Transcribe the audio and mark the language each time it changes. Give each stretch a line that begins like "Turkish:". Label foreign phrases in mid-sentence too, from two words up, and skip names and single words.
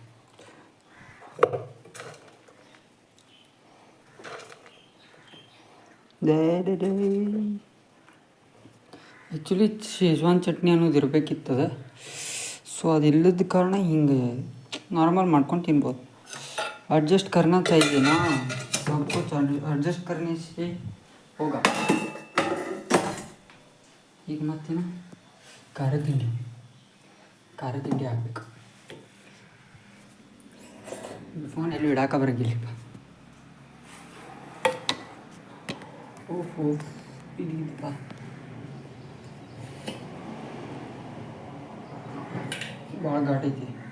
Kannada: ಆ್ಯಕ್ಚುಲಿ ಶೇಜ್ವಾನ್ ಚಟ್ನಿ ಅನ್ನೋದು ಇರಬೇಕಿತ್ತದ. ಸೊ ಅದಿಲ್ಲದ ಕಾರಣ ಹಿಂಗೆ ನಾರ್ಮಲ್ ಮಾಡ್ಕೊಂಡು ತಿನ್ಬೋದು.
Hindi: ಅಡ್ಜಸ್ಟ್ करना चाहिए ना, सब कुछ ಅಡ್ಜಸ್ಟ್ करने से होगा.
Kannada: ಈಗ ಮತ್ತೇನ ಖಾರ ತಿಂಡಿ ಹಾಕ್ಬೇಕು. ಫೋನ್ ಎಲ್ಲಿ ಇಡಾಕ ಬರಂಗಿಲ್ಲಪ್ಪ. ಓಹೋ ಇದಿಪ್ಪ, ಭಾಳ ಘಾಟ್ ಐತಿ.